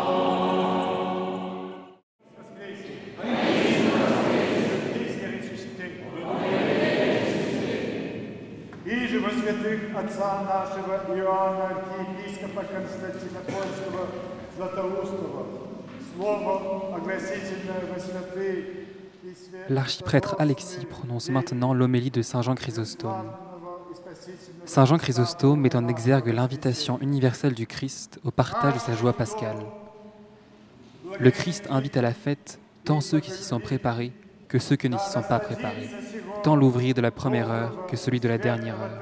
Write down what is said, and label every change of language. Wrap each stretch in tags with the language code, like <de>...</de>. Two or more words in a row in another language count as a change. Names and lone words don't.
<cu>И же во святых отца нашего Иоанна, архиепископа Константинопольского, Златоустого, слово огласительное во святых и святых</cu> <fr>L'archiprêtre Alexis prononce maintenant l'homélie de Saint Jean Chrysostome. Saint Jean Chrysostome met en exergue l'invitation universelle du Christ au partage de sa joie pascale. Le Christ invite à la fête tant ceux qui s'y sont préparés que ceux qui ne s'y sont pas préparés, tant l'ouvrier de la première heure que celui de la dernière heure.</fr>